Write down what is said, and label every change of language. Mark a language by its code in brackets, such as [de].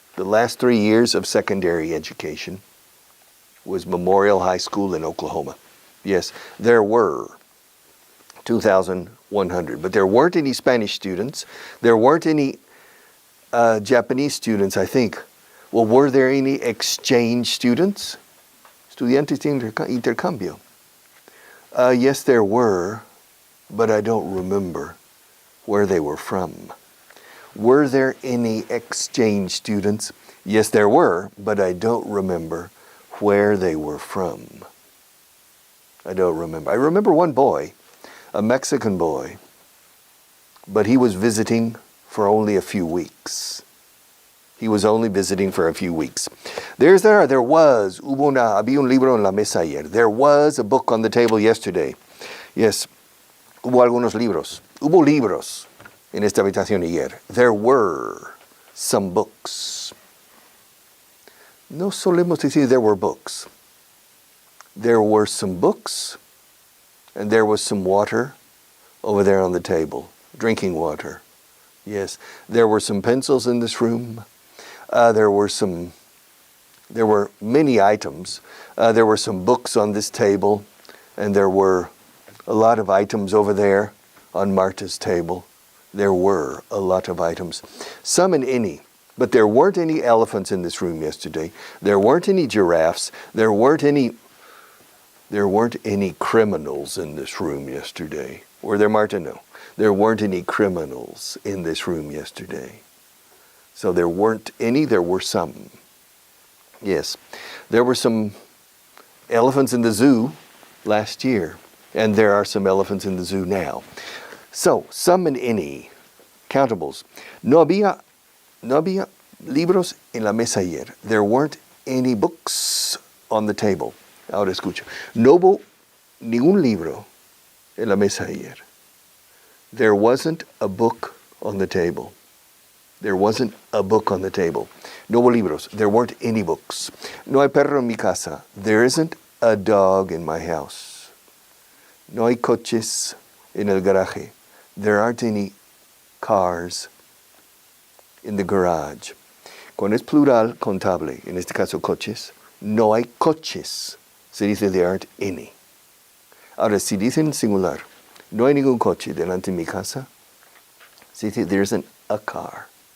[en] The last 3 years of secondary education was Memorial High School in Oklahoma. Yes, there were 2,100. But there weren't any Spanish students. There weren't any Japanese students, I think. Well, were there any exchange students? [es] Estudiantes de intercambio. [en] Yes, there were, but I don't remember where they were from. Were there any exchange students? Yes, there were, but I don't remember where they were from. I don't remember. I remember one boy, a Mexican boy, but he was visiting for only a few weeks. He was only visiting for a few weeks. [es] Había un libro en la mesa ayer. [en] There was a book on the table yesterday. Yes, [es] hubo algunos libros. Hubo libros en esta habitación ayer. [en] There were some books. [es] No solemos decir [en] there were books. There were some books, and there was some water over there on the table, drinking water. Yes, there were some pencils in this room. There were many items. There were some books on this table, and there were a lot of items over there on Marta's table. There were a lot of items, some and any. But there weren't any elephants in this room yesterday. There weren't any giraffes. There weren't any criminals in this room yesterday. Were there, Marta? No. There weren't any criminals in this room yesterday. So there weren't any, there were some. Yes. There were some elephants in the zoo last year, and there are some elephants in the zoo now. So, some and any. Countables. [es] No había libros en la mesa ayer. [en] There weren't any books on the table. [es] Ahora escucho. No hubo ningún libro en la mesa ayer. [en] There wasn't a book on the table. There wasn't a book on the table. [es] No hubo libros. [en] There weren't any books. [es] No hay perro en mi casa. [en] There isn't a dog in my house. [es] No hay coches en el garaje. [en] There aren't any cars in the garage. [es] Cuando es plural contable, en este caso coches, no hay coches. Se dice [en] there aren't any. [es] Ahora, si dicen singular, no hay ningún coche delante de mi casa, se dice [en] there isn't a car.